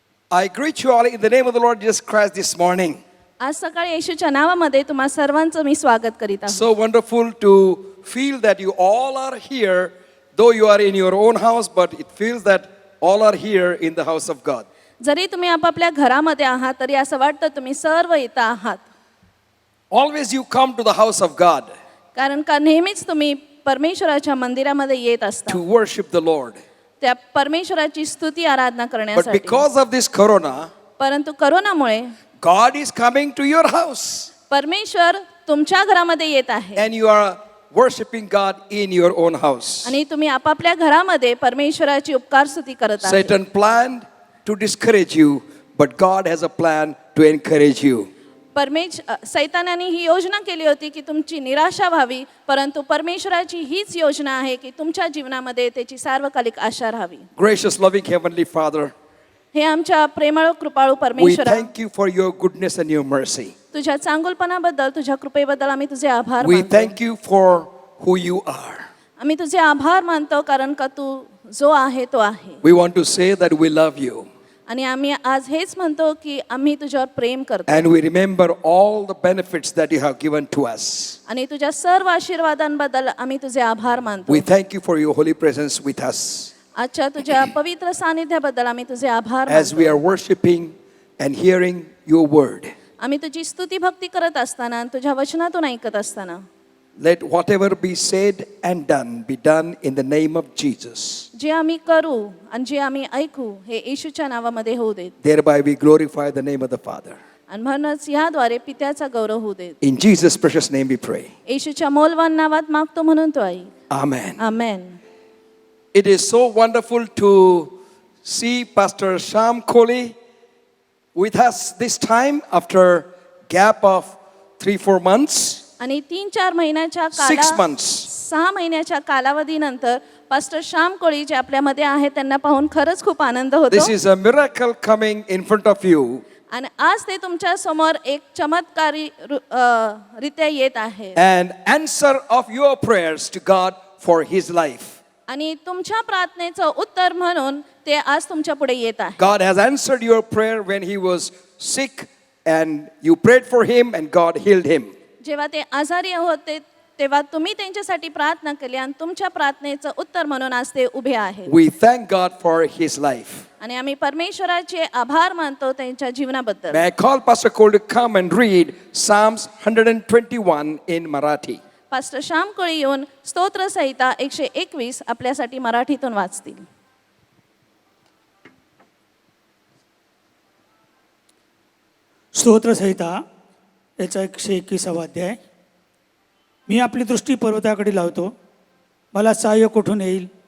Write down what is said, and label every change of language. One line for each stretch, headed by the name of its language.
English: I greet you all in the name of the Lord Jesus Christ this morning.
Marathi: आज सकाळी येशूच्या नावामध्ये तुम्हा सर्वांचं मी स्वागत करीत आहे.
English: So wonderful to feel that you all are here, though you are in your own house, but it feels that all are here in the house of God.
Marathi: जरी तुम्ही आपापल्या घरामध्ये आहात तरी असं वाटतं तुम्ही सर्व इथं आहात.
English: Always you come to the house of God
Marathi: कारण का नेहमीच तुम्ही परमेश्वराच्या मंदिरामध्ये येत असता.
English: to worship the Lord.
Marathi: त्या परमेश्वराची स्तुती आराधना
English: But
Marathi: करण्यासाठी.
English: because of this corona,
Marathi: परंतु करोनामुळे
English: God is coming to your house
Marathi: परमेश्वर तुमच्या घरामध्ये येत आहे
English: and you are worshiping God in your own house.
Marathi: आणि तुम्ही आपापल्या घरामध्ये परमेश्वराची उपकार स्तुती करत आहात.
English: Satan planned to discourage you, but God has a plan to encourage you.
Marathi: सैतानाने ही योजना केली होती की तुमची निराशा व्हावी, परंतु परमेश्वराची हीच योजना आहे की तुमच्या जीवनामध्ये त्याची सार्वकालिक आशा राहावी.
English: Gracious, loving Heavenly Father,
Marathi: हे आमच्या प्रेमळ कृपाळू
English: we
Marathi: परमेश्वरा,
English: thank you for your goodness and your mercy.
Marathi: तुझ्या चांगुलपणाबद्दल, तुझ्या कृपेबद्दल आम्ही तुझे आभार
English: We
Marathi: मानतो.
English: thank you for who you are.
Marathi: आम्ही तुझे आभार मानतो कारण का तू जो आहे तो आहे.
English: We want to say that we love you
Marathi: आणि आम्ही आज हेच म्हणतो की आम्ही तुझ्यावर प्रेम करतो
English: and we remember all the benefits that you have given to us.
Marathi: आणि तुझ्या सर्व आशीर्वादांबद्दल आम्ही तुझे आभार मानतो.
English: We thank you for your holy presence with us
Marathi: आजच्या तुझ्या पवित्र सानिध्याबद्दल आम्ही तुझे आभार
English: as we
Marathi: मानतो.
English: are worshiping and hearing your word.
Marathi: आम्ही तुझी स्तुती भक्ती करत असताना आणि तुझ्या वचनातून ऐकत असताना
English: Let whatever be said and done be done in the name of Jesus.
Marathi: जे आम्ही करू आणि जे आम्ही ऐकू हे येशूच्या नावामध्ये होऊ देत.
English: Thereby we glorify the name of the Father.
Marathi: आणि म्हणूनच याद्वारे पित्याचा गौरव होऊ देत.
English: In Jesus' precious name we pray.
Marathi: येशूच्या मौल्यवान नावात मागतो म्हणून तो आई.
English: Amen.
Marathi: Amen.
English: It is so wonderful to see Pastor Sham Kohli with us this time after gap of 3-4 months.
Marathi: आणि 3-4 महिन्याच्या
English: 6 months.
Marathi: 6 महिन्याच्या कालावधीनंतर पास्टर श्याम कोळी जे आपल्यामध्ये आहेत त्यांना पाहून खरंच खूप आनंद होतो.
English: This is a miracle coming in front of you.
Marathi: आणि आज ते तुमच्या समोर एक चमत्कारी रित्या येत आहे.
English: And answer of your prayers to God for his life.
Marathi: आणि तुमच्या प्रार्थनेचं उत्तर म्हणून ते आज तुमच्या पुढे येत आहे.
English: God has answered your prayer when he was sick and you prayed for him and God healed him.
Marathi: जेव्हा ते आजारी होते तेव्हा तुम्ही त्यांच्यासाठी प्रार्थना केली आणि तुमच्या प्रार्थनेचं उत्तर म्हणून आज ते उभे आहेत.
English: We thank God for his life.
Marathi: आणि आम्ही परमेश्वराचे आभार मानतो त्यांच्या जीवनाबद्दल.
English: May I call Pastor Cole to come and read Psalms 121 in Marathi.
Marathi: Pastor Shyam कोळी येऊन स्तोत्र संहिता 121 आपल्यासाठी मराठीतून वाचतील. स्तोत्र संहिता याचा 121वा अध्याय. मी आपली दृष्टी पर्वताकडे लावतो, मला सहाय्य कुठून येईल?